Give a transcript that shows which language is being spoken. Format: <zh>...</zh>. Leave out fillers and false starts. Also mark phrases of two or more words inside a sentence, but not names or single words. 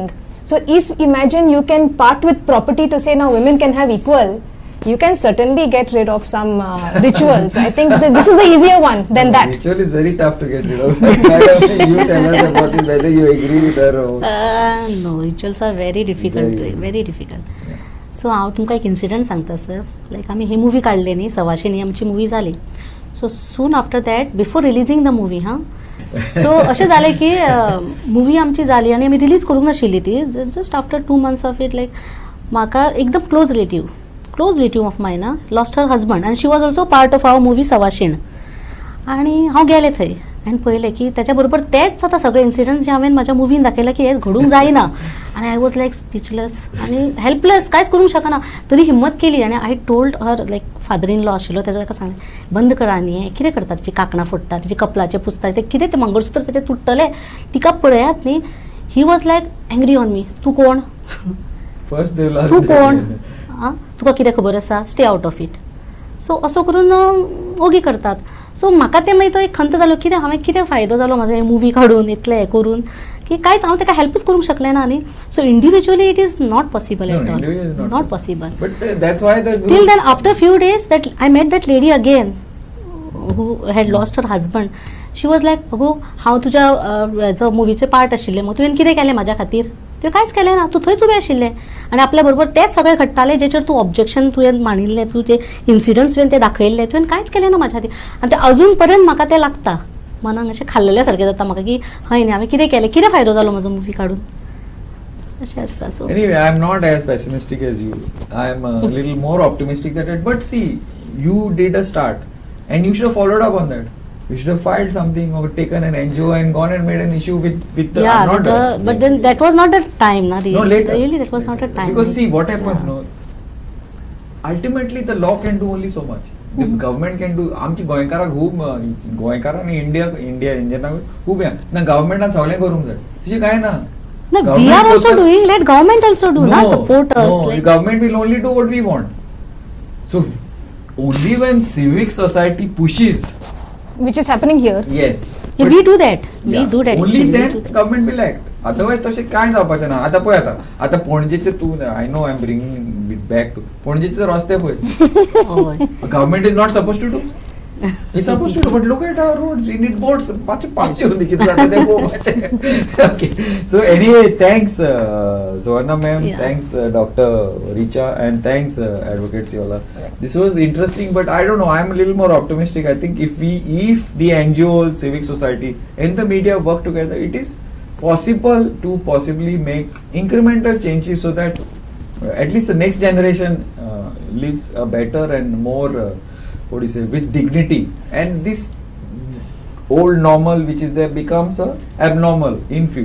<en>So if imagine you can part with property to say now women can have equal, you can certainly get rid of some rituals. I think this is the easier one than that. Ritual is very tough to get rid of. Madam, you tell us about it, whether you agree with her or no, rituals are very difficult. Very. Very difficult.</en> <kok>सो हांव तुमकां एक इन्सिडंट सांगता सर. लायक आमी ही मुवी काडली न्ही सवाशिनी आमची मुवी जाली.</kok> <en>so soon after that before releasing the movie</en> <kok>सो अशें जालें की मुवी आमची जाली आनी आमी रिलीज करूंक नाशिल्ली ती.</kok> <en>just after 2 months of it like</en> <kok>म्हाका एकदम</kok> <en>close relative of mine lost her husband आनी she was also part of our movie Savashin.</en> <kok>आनी हांव गेलें थंय आनी पळयलें की त्याच्या बरोबर तेच आतां सगळे इन्सिडंट जे हांवें म्हाज्या मुवीन दाखयला की हें घडूंक जायना. आनी</kok> <en>I was like speechless</en> <kok>आनी हेल्पलेस, कांयच करूंक शकना. तरी हिम्मत केली आनी</kok> <en>I told her like father in law</en> <kok>आशिल्लो तेजो ताका सांगलें बंद करा न्ही, हें कितें करता, तिची कांकणां फोडटा, तिची कपलाचे पुसता, तें कितें तें मंगळसूत्र तेजें तुटतलें, तिका पळयात न्ही.</kok> <en>he was like angry on me.</en> <kok>तूं कोण,</kok> <en>first they will ask</en> <kok>तूं</kok> <en>them.</en> <kok>कोण, तुका कितें खबर आसा,</kok> <en>stay out of it.</en> <kok>सो असो करून ओगी करतात. सो म्हाका ते मागीर तो एक खंत जालो कितें हांवें कितें फायदो जालो म्हाजो हे मुवी काडून इतलें हें करून की कांयच हांव ताका हेल्पूच करूंक शकलें ना न्ही.</kok> <en>so individually it is not possible No, at all, individually is not not possible. But that's why the Still then after few days that I met that lady again who had lost her husband. She was like,</en> <kok>अगो हांव तुज्या हेजो मुवीचे पार्ट आशिल्लें, मग तुवें कितें केलें म्हाज्या खातीर. तुवें कांयच केलें ना, तूं थंयच उबें आशिल्लें आनी आपल्या बरोबर तेच सगळें घडटाले जेचेर तूं ऑब्जेक्शन तुवें मांडिल्लें, तुजें इन्सिडंट्स तुवें ते दाखयल्ले, तुवें कांयच केलें ना म्हाज्या खातीर. आनी तें अजून पर्यंत म्हाका तें लागता, मनाक अशें खाल्लेल्या सारकें जाता म्हाका की हय न्ही हांवें कितें केलें, कितें फायदो जालो म्हजो मुवी काडून, अशें आसता.</kok> <en>सो Anyway, I am not as pessimistic as you. I am a little more optimistic that it. But see, you did a start, and you should have followed up on that. You should have filed something or taken an NGO and gone and made an issue with the. yeah, not but then that was not the time, na, really. No, later. Really, that was not the time. Because see what happens, no. Ultimately, the law can do only so much. The government can do.</en> <kok>आमची गोंयकारां खूब गोंयकारां आनी इंडियना खूब या ना गव्हर्मेंटान सगळें करूंक जाय तशें कांय ना.</kok> <en>No, we Government are also does- doing. Let government also do, na, support us. No, the like, government will only do what we want. So only when civic society pushes, which is happening here. yes. yeah, but- we do that. We yeah, do that. Only actually, we then do that. government will act. Otherwise</en> <kok>तशें कांय जावपाचें ना. आतां पळय आतां पणजेचे तूं</kok> <en>I know I'm bringing it back to</en> <kok>पणजेचे रस्ते पळय.</kok> <en>Oh, Government is not supposed to do. It's supposed to do, but look at our roads. We need boats.</en> <kok>पांचशे होती कितें जाता तें पळोवपाचें.</kok> <en>Okay. So anyway, thanks Suvarna ma'am. Yeah. Thanks Dr. Richa and thanks Advocate Siola. This was interesting, but I don't know. I'm a little more optimistic. I think if the NGOs, civic society, and the media work together, it is possible to possibly make incremental changes so that at least the next generation lives a better and more what do you say, with dignity, and this old normal which is there becomes a abnormal in future.</en>